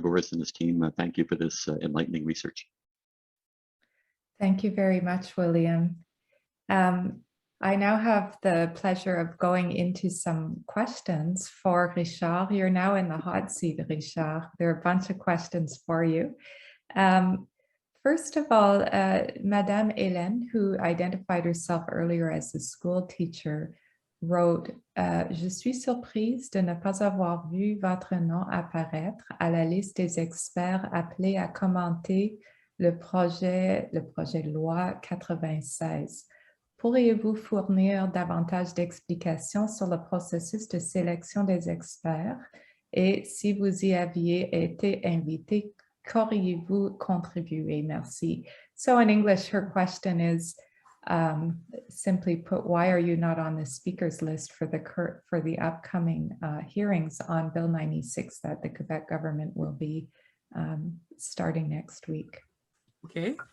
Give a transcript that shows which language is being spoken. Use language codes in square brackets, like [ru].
[en] Bourhis and his team, thank you for this enlightening research. Thank you very much, William. I now have the pleasure of going into some questions for Richard. You're now in the hot seat, Richard. There are a bunch of questions for you. First of all, Madame Hélène, who identified herself earlier as a school teacher, wrote, [fr] Je suis surprise de ne pas avoir vu votre nom apparaître à la liste des experts appelés à commenter le projet de loi 96. Pourriez-vous fournir davantage d'explications sur le processus de sélection des experts et si vous y aviez été invité, qu'auriez-vous contribué? Merci. [en] So in English, her question is simply put, why are you not on the speakers list for the upcoming hearings on Bill 96 that the Quebec government will be starting next week? Okay.